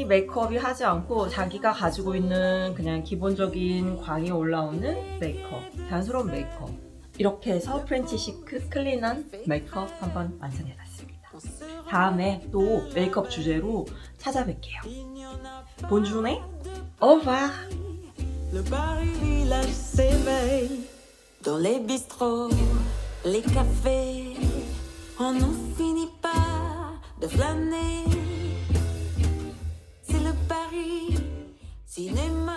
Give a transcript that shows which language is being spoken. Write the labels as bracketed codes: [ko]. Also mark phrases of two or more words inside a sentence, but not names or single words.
[ko] 메이크업이 하지 않고 자기가 가지고 있는 그냥 기본적인 광이 올라오는 메이크업, 자연스러운 메이크업 이렇게 해서 [en] French chic [ko] 클린한 메이크업 한번 완성해봤습니다. 다음에 또 메이크업 주제로 찾아뵐게요. 본주네 오바. [fr] Le Paris village s'éveille. Dans les bistrots, les cafés, on n'en finit pas de flâner. C'est le Paris, ciné